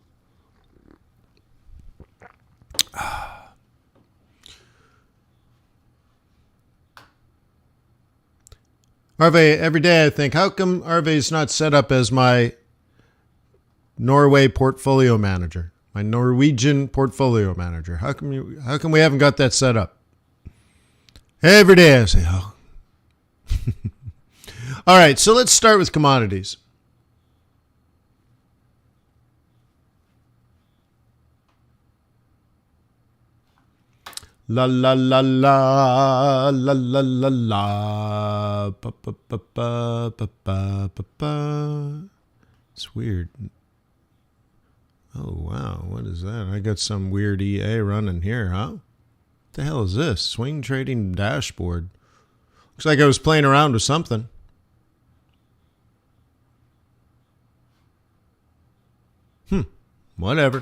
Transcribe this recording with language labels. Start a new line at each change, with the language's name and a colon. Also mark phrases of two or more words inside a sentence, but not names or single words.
English: Arve, every day I think, how come Arve's not set up as my Norway portfolio manager, my Norwegian portfolio manager? How come we haven't got that set up? Every day I say, oh. All right, so let's start with commodities. La la la la la la la la pa pa pa pa pa pa pa pa. It's weird. Oh wow, what is that? I got some weird EA running here, huh? What the hell is this? Swing trading dashboard. Looks like I was playing around with something. Whatever.